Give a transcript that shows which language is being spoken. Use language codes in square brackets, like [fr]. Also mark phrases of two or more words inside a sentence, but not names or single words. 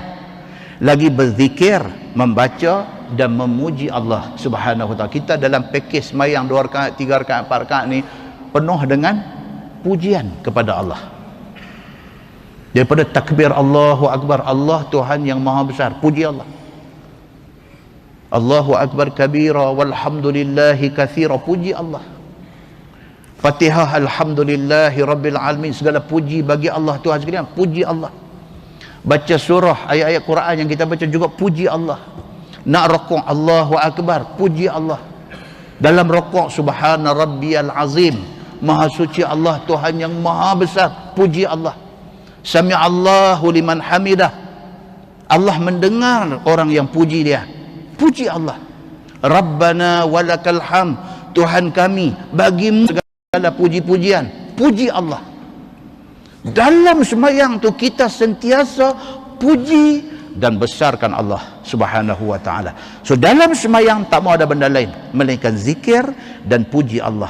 [ms] Lagi berzikir, membaca dan memuji Allah [ar] سبحانه وتعالى. [ms] Kita dalam pakej sembahyang 2 rakaat, 3 rakaat, 4 rakaat ni penuh dengan pujian kepada Allah. Daripada takbir [ar] الله أكبر, [ms] Allah Tuhan yang Maha Besar, puji Allah. [ar] الله أكبر كبيرا والحمد لله كثيرا, [ms] puji Allah. [ar] الفاتحة الحمد لله رب العالمين, [ms] segala puji bagi Allah Tuhan sekalian, puji Allah. Baca surah, ayat-ayat Quran yang kita baca juga puji Allah. Nak rukuk, [ar] الله أكبر, [ms] puji Allah. Dalam rukuk, [ar] سبحان ربي العظيم, [ms] maha suci Allah, Tuhan yang maha besar, puji Allah. [ar] سمع الله لمن حمده, [ms] Allah mendengar orang yang puji dia, puji Allah. [ar] ربنا ولك الحمد, [ms] Tuhan kami, bagimu segala puji-pujian, puji Allah. Dalam sembahyang tu kita sentiasa puji dan besarkan Allah [ar] سبحانه وتعالى. [ms] So dalam sembahyang tak mau ada benda lain melainkan zikir dan puji Allah.